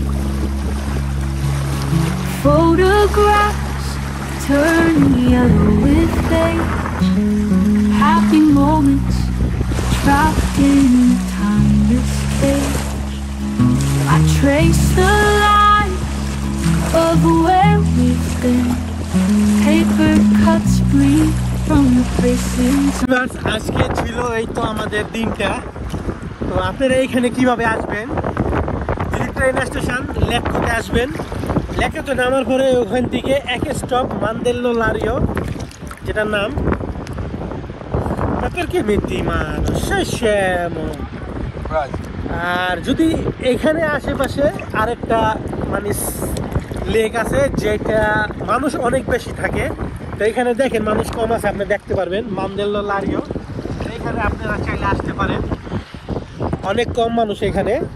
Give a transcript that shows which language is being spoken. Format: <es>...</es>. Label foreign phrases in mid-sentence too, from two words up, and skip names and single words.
<en>Photographs turn yellow with age, happy moments trapped in a timeless cage. age. I trace the line of where we've been. Paper cuts bleed from the places.</en> <bn>আজকে ছিল এই তো আমাদের দিনটা। তো আপনারা এখানে কিভাবে আসবেন? ট্রেন স্টেশন লেকোতে আসবেন। লেকোতে নামার পরে ওখান থেকে এক স্টপ মান্দেল্লো লারিও, যেটার নাম</bn> <it>perché metti in mano? Sei scemo!</it> <bn>আর যদি এখানে আশেপাশে আরেকটা মানে লেক আছে যেটা মানুষ অনেক বেশি থাকে, তো এখানে দেখেন মানুষ কম আছে, আপনি দেখতে পারবেন মান্দেল্লো লারিও। এখানে আপনারা চাইলে আসতে পারেন, অনেক কম মানুষ এখানে।</bn>